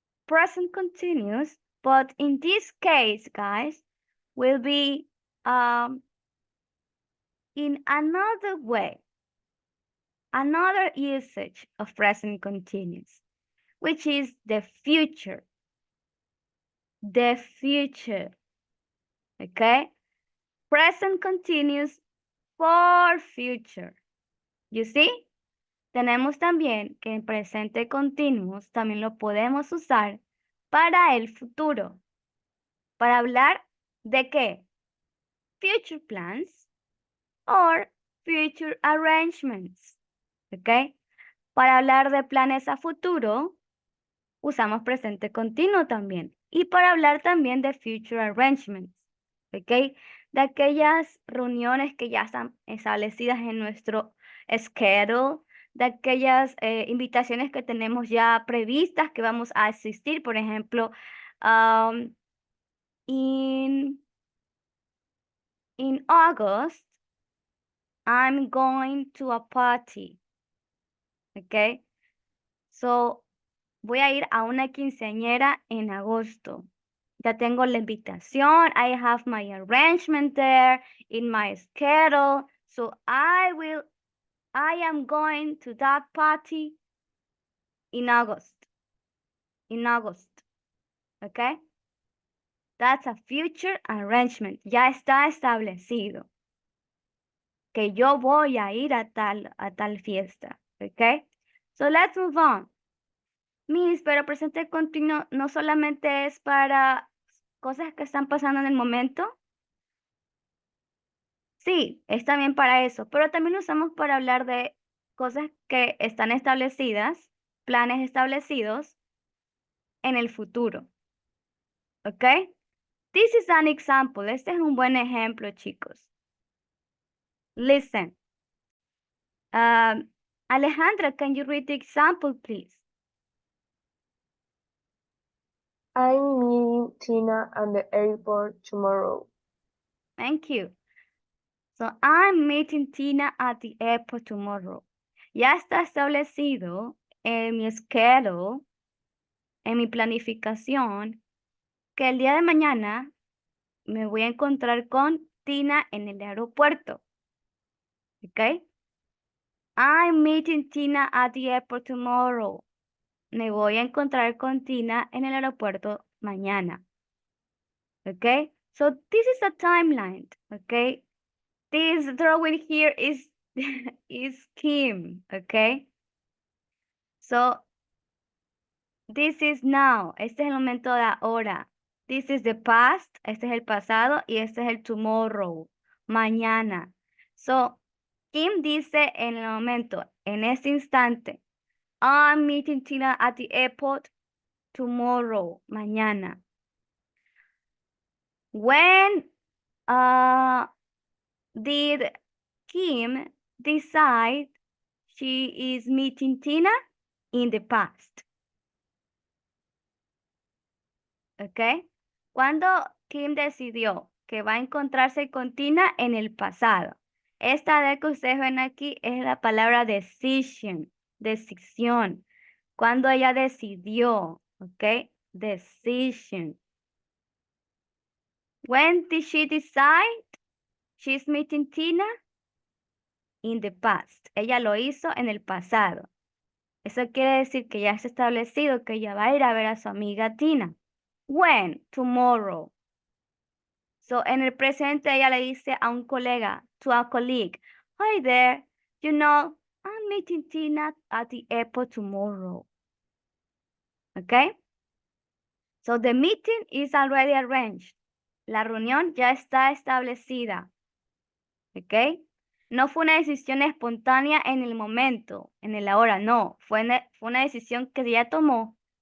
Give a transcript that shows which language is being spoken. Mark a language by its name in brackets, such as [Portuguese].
[English] present continuous, but in this case, guys, will be in another way, another usage of present continuous, which is the future. The future. Okay? Present continuous for future. You see? [Spanish] Tenemos también que en presente continuous también lo podemos usar para el futuro. Para hablar de qué? [English] Future plans or future arrangements. ¿Ok? [Spanish] Para hablar de planes a futuro, usamos presente continuo también. Y para hablar también de [English] future arrangements. [Spanish] ¿Ok? De aquellas reuniones que ya están establecidas en nuestro schedule, de aquellas invitaciones que tenemos ya previstas que vamos a asistir, por ejemplo, [English] in August, I'm going to a party. [Spanish] Okay? So, voy a ir a una quinceañera en agosto. Ya tengo la invitación. [English] I have my arrangement there in my schedule. So, I am going to that party in August. In August. Okay? That's a future arrangement. [Spanish] Ya está establecido. Que yo voy a ir a tal fiesta. Okay? [English] So let's move on. [Spanish] Miss, pero presente continuo no solamente es para cosas que están pasando en el momento. Sí, es también para eso, pero también lo usamos para hablar de cosas que están establecidas, planes establecidos en el futuro. ¿Ok? [English] This is an example. [Spanish] Este es un buen ejemplo, chicos. [English] Listen. Alejandra, can you read the example, please? I'm meeting Tina at the airport tomorrow. Thank you. So, I'm meeting Tina at the airport tomorrow. [Spanish] Ya está establecido en mi schedule, en mi planificación, que el día de mañana me voy a encontrar con Tina en el aeropuerto. ¿Ok? [English] I'm meeting Tina at the airport tomorrow. [Spanish] Me voy a encontrar con Tina en el aeropuerto mañana. [English] ¿Ok? So this is a timeline. ¿Ok? This drawing here is Kim. ¿Ok? So this is now. [Spanish] Este es el momento de ahora. [English] This is the past. [Spanish] Este es el pasado y este es el tomorrow. Mañana. So Kim dice en el momento, en este instante, [English] I'm meeting Tina at the airport tomorrow, [Spanish] mañana. [English] When did Kim decide she is meeting Tina? In the past. ¿Ok? [Spanish] Cuando Kim decidió que va a encontrarse con Tina en el pasado. Esta de que ustedes ven aquí es la palabra decision, decisión. Cuando ella decidió, ¿ok? Decision. [English] When did she decide she's meeting Tina? In the past. [Spanish] Ella lo hizo en el pasado. Eso quiere decir que ya está establecido que ella va a ir a ver a su amiga Tina. [English] When? Tomorrow. So, [Spanish] en el presente ella le dice a un colega, [English] to a colleague, hi there, you know, I'm meeting Tina at the airport tomorrow. Okay? So, the meeting is already arranged. [Spanish] La reunión ya está establecida. ¿Ok? No fue una decisión espontánea en el momento, en el ahora, no. Fue una decisión que ella tomó.